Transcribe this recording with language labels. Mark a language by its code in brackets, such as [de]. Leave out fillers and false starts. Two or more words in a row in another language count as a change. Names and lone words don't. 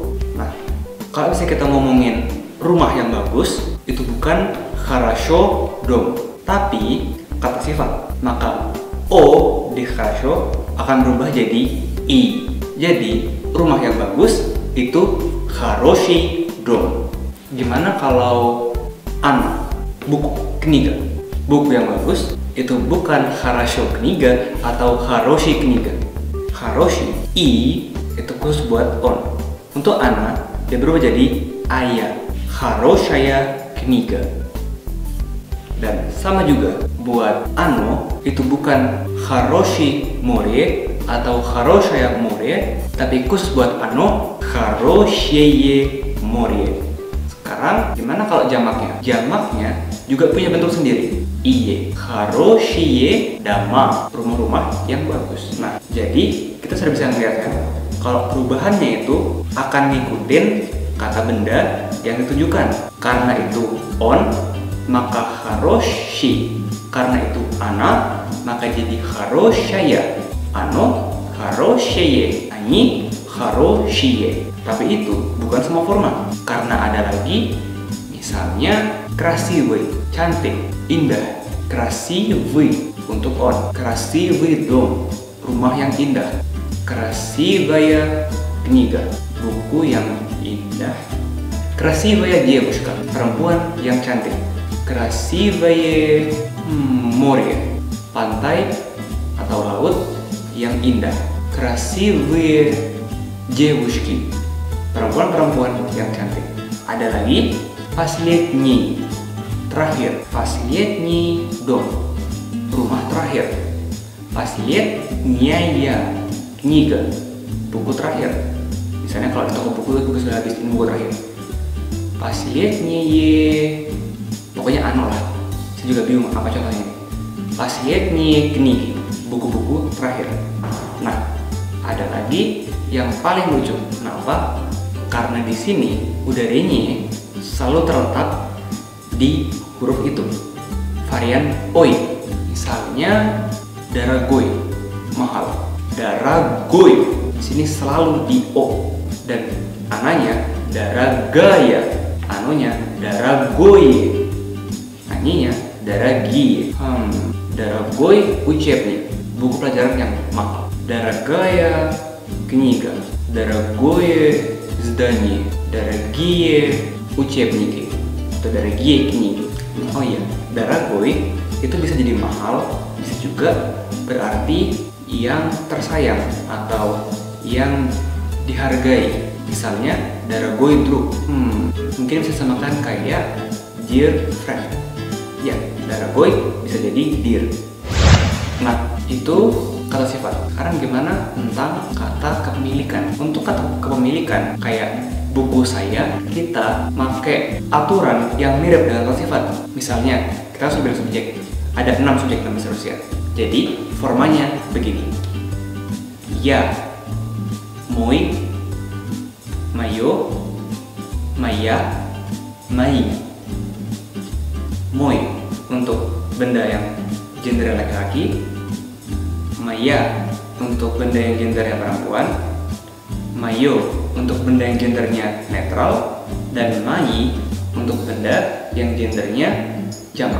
[id] Kalau misalnya kita ngomongin rumah yang bagus, itu bukan [ru] хорошо дом, [id] tapi kata sifat. Maka o di хорошо akan berubah jadi i. Jadi rumah yang bagus itu [ru] хороший дом. [id] Gimana kalau ana, buku, kniga? Buku yang bagus itu bukan [ru] хорошо книга [id] atau [ru] хороший книга. [id] Хороший i itu khusus buat on. Untuk ana dia berubah jadi aya, [ru] хорошая книга. [id] Dan sama juga buat ano itu bukan [ru] хорошее море [id] atau [ru] хорошее море, [id] tapi khusus buat ano [ru] хорошее море. [id] Sekarang gimana kalau jamaknya? Jamaknya juga punya bentuk sendiri. Iye, [ru] хорошие дома, [id] rumah-rumah yang bagus. Nah, jadi kita sudah bisa melihat kan, kalau perubahannya itu akan ngikutin kata benda yang ditunjukkan. Karena itu on, maka хороший. Karena itu ana, maka jadi хорошая. [ru] Ano, хорошее. Они, хорошие. [id] Tapi itu bukan semua forma. Karena ada lagi, misalnya красивый, cantik, indah. Красивый untuk on. [ru] Красивый дом, [id] rumah yang indah. [ru] Красивая книга, [id] buku yang indah. [ru] Красивая девушка, [id] perempuan yang cantik. [ru] Красивое море, [id] pantai atau laut yang indah. [ru] Красивые девушки, [id] perempuan-perempuan yang cantik. Ada lagi последний, terakhir. [ru] Последний дом, [id] rumah terakhir. [ru] Последняя книга, [id] buku terakhir. Misalnya kalau di toko buku itu sudah habis buku terakhir. Последние, pokoknya anu lah. Saya juga bingung apa contohnya. [ru] Последние книги, [id] buku-buku terakhir. Nah, ada lagi yang paling lucu. Kenapa? Karena di sini udaranya selalu terletak di huruf itu. Varian oi. Misalnya дорогой, mahal. Дорогой di sini selalu di o, dan ananya дорогая, anunya дорогое, aninya дорогие. [ru] Дорогой учебник, [id] buku pelajaran yang mahal. [ru] Дорогая книга, дорогое здание, дорогие учебники atau дорогие книги. [id] Oh iya, дорогой itu bisa jadi mahal, bisa juga berarti yang tersayang atau yang dihargai. [ru] Misalnya дорогой друг, [id] mungkin bisa samakan kayak [en] dear friend. [id] Ya, дорогой bisa jadi dear. Nah, itu kata sifat. Sekarang gimana tentang kata kepemilikan? Untuk kata kepemilikan kayak buku saya, kita pakai aturan yang mirip dengan kata sifat. Misalnya kita harus bilang subjek. Ada 6 subjek dalam bahasa Rusia. Jadi formanya begini. Ya, [ru] мой, моё, моя, мои. [id] Мой untuk benda yang gender laki-laki, моя untuk benda yang gender yang perempuan, моё untuk benda yang gendernya netral, dan mai untuk benda yang gendernya jamak.